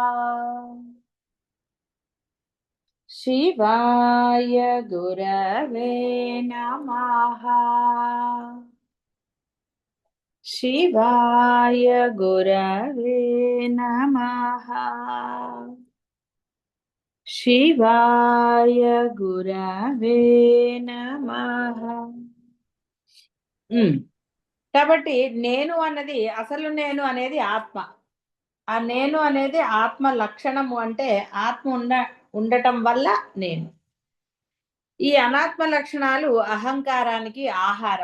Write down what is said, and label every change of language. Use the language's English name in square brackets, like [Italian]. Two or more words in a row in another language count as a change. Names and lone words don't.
[Sanskrit] शिवाय गुरवे नमः। शिवाय गुरवे नमः। शिवाय गुरवे नमः। [Telugu] కాబట్టి నేను అన్నది అసలు నేను అనేది ఆత్మ. ఆ నేను అనేది ఆత్మ లక్షణము. అంటే ఆత్మ ఉండటం వల్ల నేను. ఈ అనాత్మ లక్షణాలు అహంకారానికి ఆహారం.